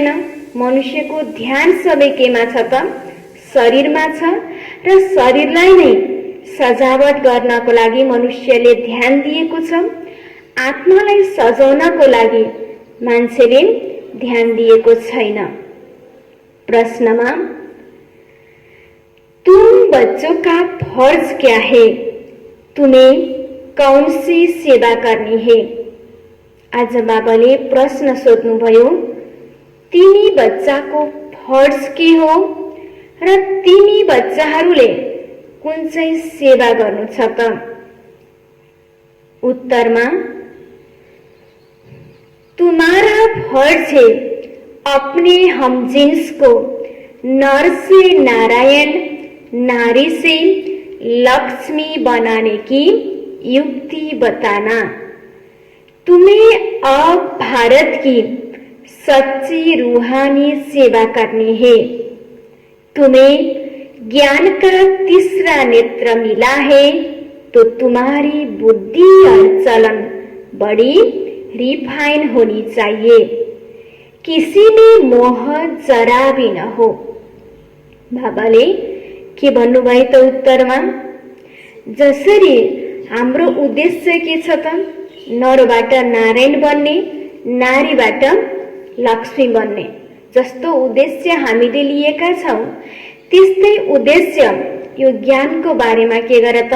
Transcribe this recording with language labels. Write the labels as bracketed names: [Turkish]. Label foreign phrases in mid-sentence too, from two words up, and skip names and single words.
[Nepali] मनुष्यको ध्यान सबै केमा छ त? शरीरमा छ। र शरीरलाई नै सजावट गर्नको लागि मनुष्यले ध्यान दिएको छ। आत्मालाई सजाउनको लागि मान्छेले ध्यान दिएको छैन। [Hindi] प्रश्नमा तुम बच्चों का फर्ज क्या है? तुम्हें कौन सी सेवा करनी है? [Nepali] आज बाबाले प्रश्न सोध्नुभयो। तिमी बच्चाको फर्ज के हो र तिमी बच्चाहरूले कुन चाहिँ सेवा गर्नु छ त? [Hindi] उत्तरमा तुम्हारा फर्ज है अपने हमजिन्स को नर से नारायण, नारी से लक्ष्मी बनाने की युक्ति बताना। तुम्हें अब भारत की सच्ची रूहानी सेवा करनी है। तुम्हें ज्ञान का तीसरा नेत्र मिला है तो तुम्हारी बुद्धि और चलन बड़ी रिफाइन होनी चाहिए। किसी में मोह जरा भी न हो। [Nepali] बाबाले के भन्नुभयो त उत्तरमा? जसरी हाम्रो उद्देश्य के छ त? नरबाट नारायण बन्ने, नारीबाट लक्ष्मी बन्ने। जस्तो उद्देश्य हामीले लिएका छौं, त्यस्तै उद्देश्य यो ज्ञानको बारेमा के गर त?